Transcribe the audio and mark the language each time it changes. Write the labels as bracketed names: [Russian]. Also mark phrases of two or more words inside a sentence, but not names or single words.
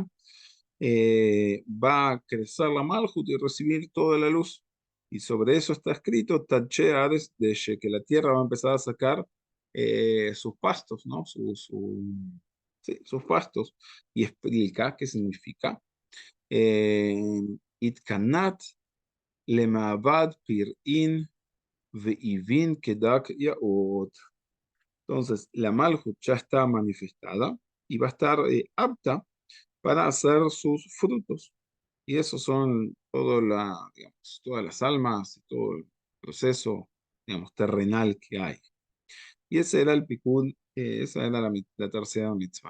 [Spanish] Va a crecer la Malhut y recibir toda la luz. Y sobre eso está escrito, [Hebrew] תדשא הארץ דשא, [Spanish] que la tierra va a empezar a sacar sus pastos, ¿no? Sí, sus pastos. Y explica qué significa. [Aramaic] Eh, אתתקנת למעבד פירין ואיבין כדקא יאות. [Spanish] Entonces, la Malhut ya está manifestada y va a estar apta para hacer sus frutos. Y esos son digamos, todas las almas y todo el proceso, digamos, terrenal que hay. Y ese era el Pikud, esa era la tercera mitzvah.